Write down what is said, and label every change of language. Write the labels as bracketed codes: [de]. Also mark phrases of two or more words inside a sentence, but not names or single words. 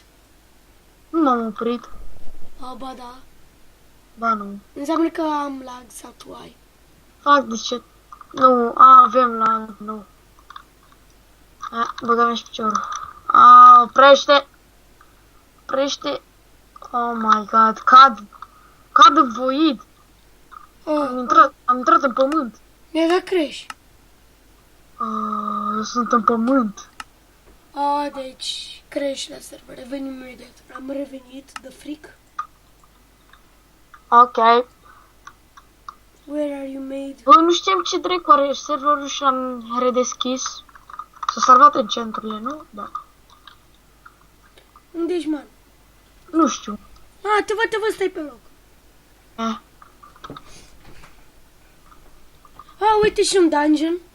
[ro] Nu m-am oprit. Ba da. Ba nu. Înseamnă că am lag sau tu ai. Fac de ce? Nu, avem la nu. Băgăm și piciorul. Oprește. Oprește. [en] Oh my god, [ro] cad în void. Am intrat în pământ. Mi-a dat creș. Eu sunt în pământ. Deci creș la server. Revenim imediat. Am revenit, [en] the freak. [ro] Ok. [en] Where are you made? [ro] Bă, nu știm ce dracu are serverul și l-am redeschis. S-a salvat în centrurile, nu? Da. Unde ești, man? Nu știu. Te văd, stai pe loc. Uite și un dungeon.